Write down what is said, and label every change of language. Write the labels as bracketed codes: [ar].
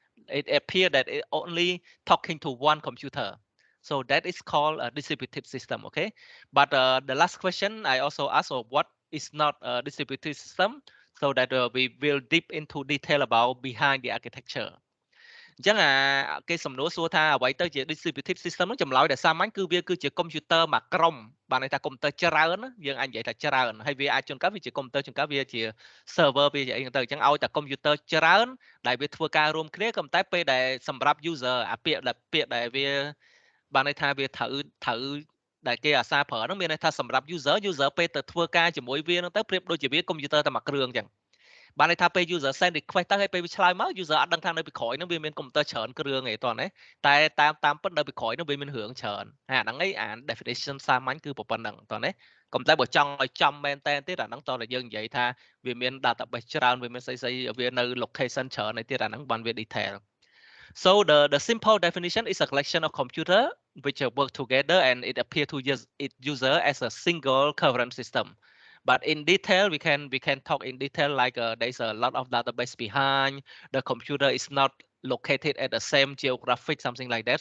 [en] It appear that it only talking to one computer. So that is called a distributed system. Okay, but the last question I also asked, what is not a distributed system, so that we will deep into detail about behind the architecture. [km] អញ្ចឹងគេសំណួរសួរថាអ្វីទៅជា distributed system ហ្នឹងចម្លើយដែលសាមញ្ញគឺវាគឺជាកុំព្យូទ័រមួយក្រុមបានន័យថាកុំព្យូទ័រច្រើនណាយើងអាចនិយាយថាច្រើនហើយវាអាចជួនកាលវាជាកុំព្យូទ័រជួនកាលវាជា server វាជាអីហ្នឹងទៅអញ្ចឹងឲ្យតែកុំព្យូទ័រច្រើនដែលវាធ្វើការរួមគ្នាក៏តែពេលដែលសម្រាប់ user ពាក្យដែលវា បានន័យថាវាត្រូវដែលគេអាសាប្រើហ្នឹងមានន័យថាសម្រាប់ user ពេលទៅធ្វើការជាមួយវាហ្នឹងទៅប្រៀបដូចជាវាកុំព្យូទ័រតែមួយគ្រឿងអញ្ចឹងបានន័យថាពេល user send request ទៅហើយពេលវាឆ្លើយមក user អត់ដឹងថានៅពីក្រោយហ្នឹងវាមានកុំព្យូទ័រច្រើនគ្រឿងឯតោះណាតែតាមពិតនៅពីក្រោយហ្នឹងវាមានរឿងច្រើនអាហ្នឹងឯងអា definition សាមញ្ញគឺប៉ុណ្្នឹងតោះណាកុំតែបើចង់ឲ្យចំមែនតែនទៀតអាហ្នឹងតោះតែយើងនិយាយថាវាមាន database ច្រើនវាមានស្អីវានៅ location ច្រើនឯទៀតអាហ្នឹងបានវា detail. [en] So the simple definition is a collection of computer which work together and it appear to use its user as a single current system. But in detail, we can talk in detail like there's a lot of database behind. The computer is not located at the same geographic, something like that.